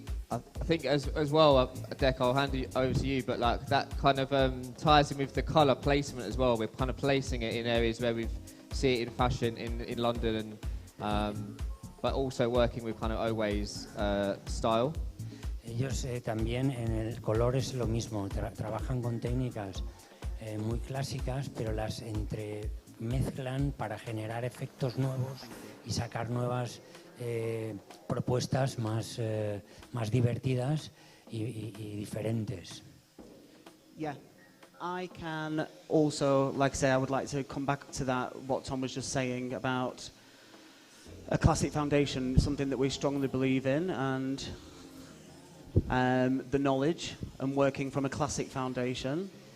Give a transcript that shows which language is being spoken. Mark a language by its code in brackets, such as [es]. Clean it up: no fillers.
[en] I think as well, Dec, I'll hand it over to you, but like that kind of ties in with the colour placement as well. We're kind of placing it in areas where we see it in fashion in London, and but also working with kind of Owe's style. [es] Ellos también en el color es lo mismo, trabajan con técnicas muy clásicas, pero las entremezclan para generar efectos nuevos y sacar nuevas propuestas más divertidas y diferentes. [en] Yeah, I can also, like I say, I would like to come back to that, what Tom was just saying about a classic foundation, something that we strongly believe in, and the knowledge and working from a classic foundation.